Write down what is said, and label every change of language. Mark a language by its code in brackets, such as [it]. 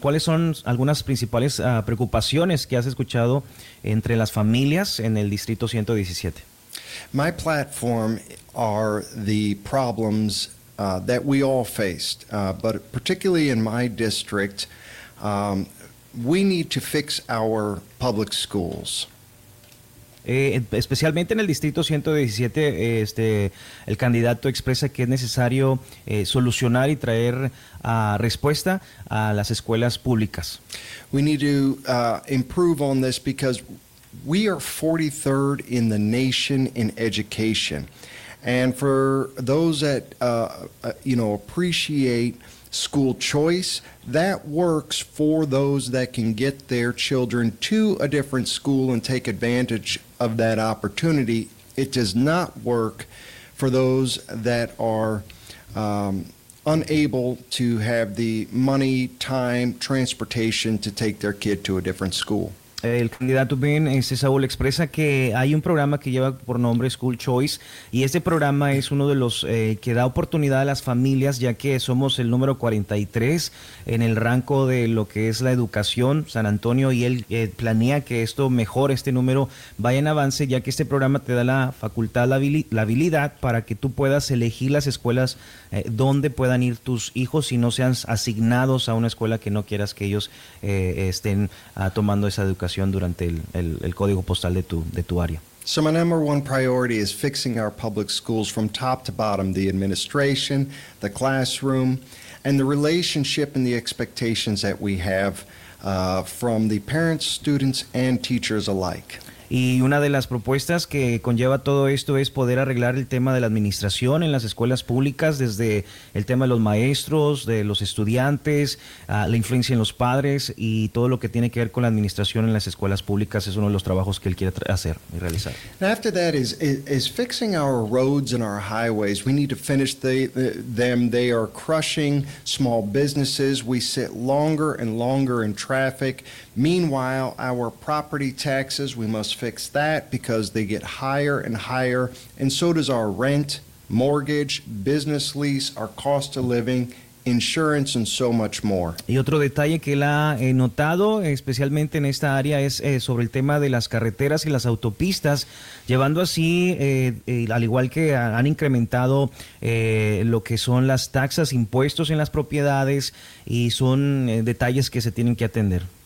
[es] ¿Cuáles son algunas principales preocupaciones que has escuchado entre las familias en el Distrito 117? [en] My platform are the problems that we all faced, but particularly in my district, we need to fix our public schools. [es] Especialmente en el Distrito 117, el candidato expresa que es necesario solucionar y traer respuesta a las escuelas públicas. [en] We need to improve on this because we are 43rd in the nation in education. And for those that appreciate school choice, that works for those that can get their children to a different school and take advantage of that opportunity. It does not work for those that are unable to have the money, time, transportation to take their kid to a different school. [es] El candidato Ben, Saúl, expresa que hay un programa que lleva por nombre School Choice y este programa es uno de los que da oportunidad a las familias, ya que somos el número 43 en el rango de lo que es la educación, San Antonio, y él planea que esto mejore, este número vaya en avance, ya que este programa te da la facultad, la habilidad para que tú puedas elegir las escuelas donde puedan ir tus hijos y no sean asignados a una escuela que no quieras que ellos estén tomando esa educación durante el código postal de tu área. [en] So my number one priority is fixing our public schools from top to bottom, the administration, the classroom, and the relationship and the expectations that we have from the parents, students, and teachers alike. [es] Y una de las propuestas que conlleva todo esto es poder arreglar el tema de la administración en las escuelas públicas, desde el tema de los maestros, de los estudiantes, la influencia en los padres y todo lo que tiene que ver con la administración en las escuelas públicas es uno de los trabajos que él quiere hacer y realizar. [en] After that is fixing our roads and our highways. We need to finish them. They are crushing small businesses. We sit longer and longer in traffic. Meanwhile, our property taxes, we must fix that because they get higher and higher, and so does our rent, mortgage, business lease, our cost of living, insurance, and so much more. [es] Y otro detalle que él ha notado, especialmente en esta área, es sobre el tema de las carreteras y las autopistas, llevando así, al igual que han incrementado lo que son las taxas, impuestos en las propiedades, y son detalles que se tienen que atender.